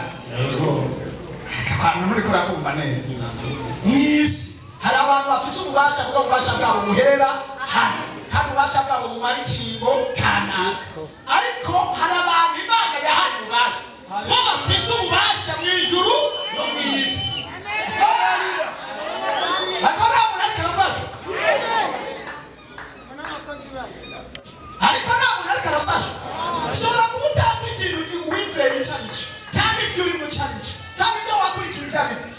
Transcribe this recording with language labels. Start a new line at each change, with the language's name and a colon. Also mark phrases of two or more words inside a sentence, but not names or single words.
Kinyarwanda: Akakwana muri kurakumva neza.
Rundi: Mu isi hari abantu bafise ububasha bwabo buherera hano, kandi ububasha bwabo bumara ikiringo kanaka. Ariko hari abantu Imana yahaye ububasha bo bafise ububasha mu ijuru no mu isi.
Kinyarwanda: Ariko ntabwo ariko arafasha. Ushobora kuba utazi ikintu wizeye icyo ari cyo, cyangwa ibyo uri mu cyo ari cyo, cyangwa ibyo wakurikira ibyo ari byo.